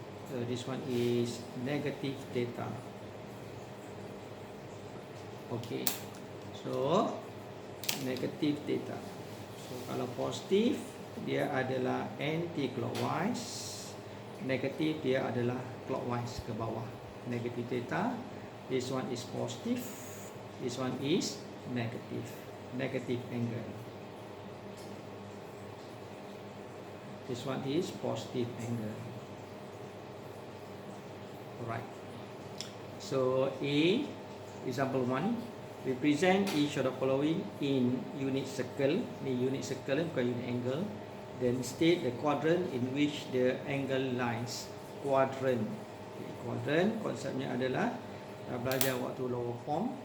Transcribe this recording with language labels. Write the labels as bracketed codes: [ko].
[en] So this one is negative theta. Okay, so negative theta. [ms] So kalau positif dia adalah anti-clockwise, negatif dia adalah clockwise ke bawah. [en] Negative theta, this one is positive, this one is negative angle. This one is positive angle. Alright. So A, example 1, represent each of the following in unit circle. [ms] Ni unit circle bukan unit angle. [en] Then state the quadrant in which the angle lies. Quadrant. [ms] Okay, quadrant konsepnya adalah belajar waktu lower form.